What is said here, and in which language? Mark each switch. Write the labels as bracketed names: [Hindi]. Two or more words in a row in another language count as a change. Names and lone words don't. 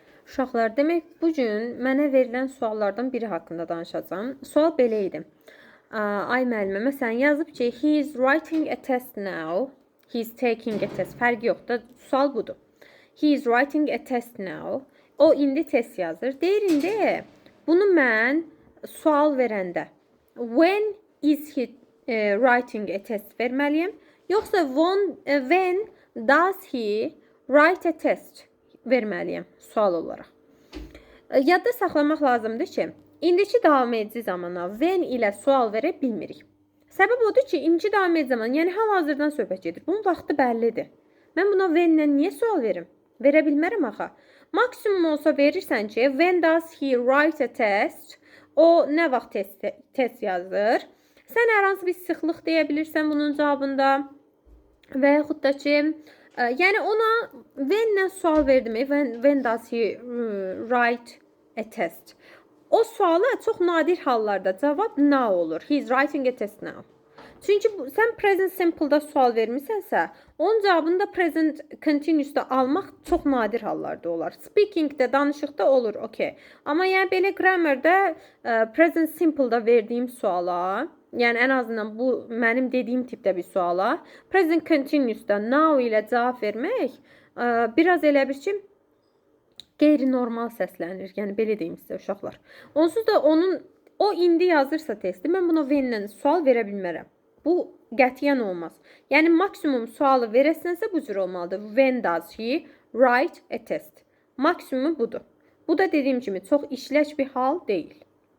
[Azerbaijani] Uşaqlar, demək bugün mənə verilən suallardan biri haqqında danışacağam. Sual belə idi. Ay müəllimə, məsələn yazıb ki, [English] he is writing a test now. He is taking a test. [Azerbaijani] Fərqi yoxdur. Sual budur. [English] He is writing a test now. [Azerbaijani] O indi test yazır. Deyir indi bunu mən sual verəndə [English] when is he writing a test [Azerbaijani] verməliyəm? Yoxsa [English] when does he write a test [Azerbaijani] verməliyəm sual olaraq. Yadda saxlamaq lazımdır ki, indiki davam edici zamana when ilə sual verə bilmirik. Səbəb odur ki, indiki davam edici zaman, yəni hal-hazırdan söhbət gedir. Bunun vaxtı bəllidir. Mən buna when-lə niyə sual verim? Verə bilmərəm axı. Maksimum olsa verirsən ki, [English] when does he write a test? [Azerbaijani] O nə vaxt test yazır? Sən hər hansı bir sıxlıq deyə bilirsən bunun cavabında və yaxud da ki, yəni ona when-lə sual verdim. [English] When does he write a test? [Azerbaijani] O suala çox nadir hallarda cavab now olur. [English] He is writing a test now. [Azerbaijani] Çünki sən [English] present simple-da [Azerbaijani] sual vermisənsə, onun cavabını da [English] present continuous-da [Azerbaijani] almaq çox nadir hallarda olar. Speaking-də, danışıqda olur, okey. Amma yəni belə grammar-da [English] present simple-da [Azerbaijani] verdiyim suala, yəni ən azından bu mənim dediyim tipdə bir suala [English] present continuous-da [Azerbaijani] now ilə cavab vermək biraz elə bir ki, qeyri-normal səslənir. Yəni belə deyim sizə uşaqlar. Onsuz da o indi yazırsa testi, mən buna when-lə sual verə bilmərəm. Bu qətiyyən olmaz. Yəni maksimum sualı verəsənsə bu cür olmalıdır. [English] When does he write a test? [Azerbaijani] Maksimumu budur. Bu da dediyim kimi çox işləc bir hal deyil.